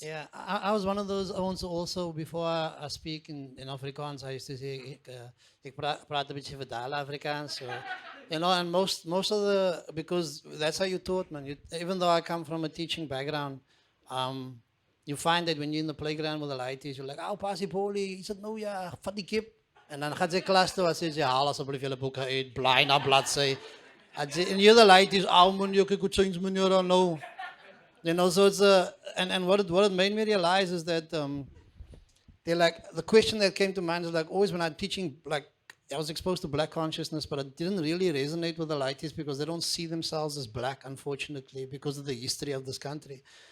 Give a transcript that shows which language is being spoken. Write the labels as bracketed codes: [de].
[en] Yeah, I was one of those also before I speak in Afrikaans, I used to say [af] ek praat 'n bietjie vertaal Afrikaans. [en] So, you know, and most of the, because that's how you taught, man. Even though I come from a teaching background, you find that when you're in the playground with the laities, you're like, "Oh, [af] pasie Paulie, is dit nou ja, vat die kip." En dan gaan sy klas toe, as jy haal asseblief julle boeke uit, blaai na bladsy. [en] En you're the laities, "Oh, man, you could change man, you don't know." You know, so it's and what it made me realize is that they're like, the question that came to mind is like, always when I'm teaching, like, I was exposed to black consciousness, but it didn't really resonate with the laities because they don't see themselves as black, unfortunately, because of the history of this country.